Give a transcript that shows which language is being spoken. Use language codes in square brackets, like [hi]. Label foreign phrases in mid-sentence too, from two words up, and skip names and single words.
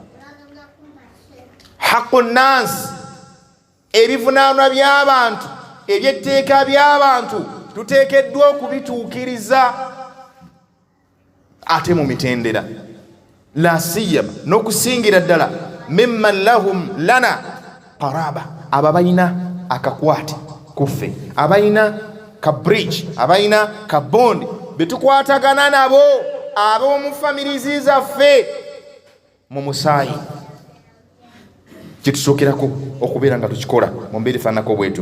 [ar] حق الناس, [lg] ebivunaanwa by'abantu, ebyetteeka by'abantu tuteekeddwa okubituukiriza ate mu mitendera. [ar] لا سيما, [lg] n'okusingira ddala [ar] ممن لهم لنا قرابة, [lg] abo balina akakwate kuffe, abalina ka bridge, abalina ka bondi betukwatagana nabo, ab'omu famirizi zaffe mu musaayi. Kitusookerako okubeera nga tukikola mu mbeera efaananako bwetyo.